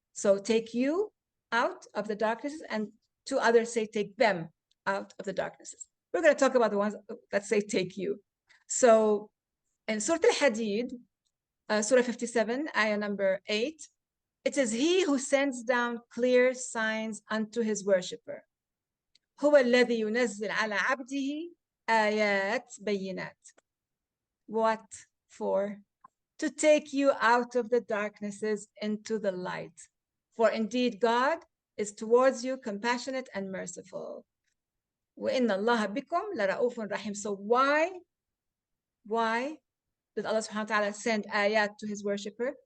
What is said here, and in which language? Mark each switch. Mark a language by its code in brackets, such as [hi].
[en] So take you out of the darknesses, and 2 others say take them out of the darknesses. We're going to talk about the ones that say take you. So in Surah Al-Hadid, Surah 57, ayah number 8, it is he who sends down clear signs unto his worshipper. [ar] هو الذي ينزل على عبده آيات بينات. [en] What for? To take you out of the darknesses into the light. For indeed God is towards you compassionate and merciful. [ar] وَإِنَّ اللَّهَ بِكُمْ لَرَؤُوفٌ رَحِيمٌ. [en] So why did Allah subhanahu wa ta'ala send ayat to his worshipper?